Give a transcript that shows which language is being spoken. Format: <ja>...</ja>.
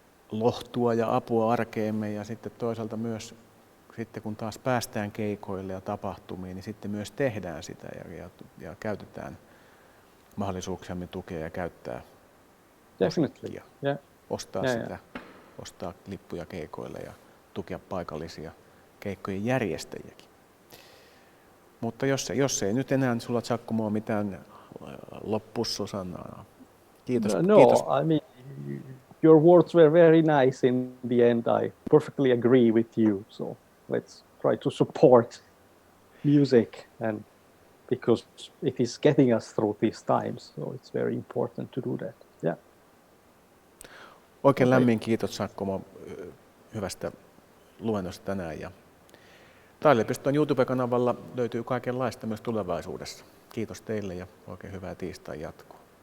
<fi>lohtua ja apua arkeemme, ja sitten toisaalta myös sitten kun taas päästään keikoille ja tapahtumiin, niin sitten myös tehdään sitä ja käytetään mahdollisuuksiamme tukea ja käyttää musiikkia.</fi> <en>Yeah.</en> <fi>Ostaa lippuja keikoille ja tukea paikallisia keikkojen järjestäjiäkin. Mutta jos ei nyt enää sulla, Giacomo, mitään loppusanaa. Kiitos. No, kiitos.</fi> <en>I mean, your words were very nice in the end. I perfectly agree with you. So let's try to support music, and because it is getting us through these times, so it's very important to do that. Yeah.</en> <fi>Oikein lämmin kiitos, Giacomo, hyvästä luennosta tänään. Ja Taidepiston YouTube-kanavalla löytyy kaikenlaista myös tulevaisuudessa. Kiitos teille ja oikein hyvää tiistain jatkoa.</fi>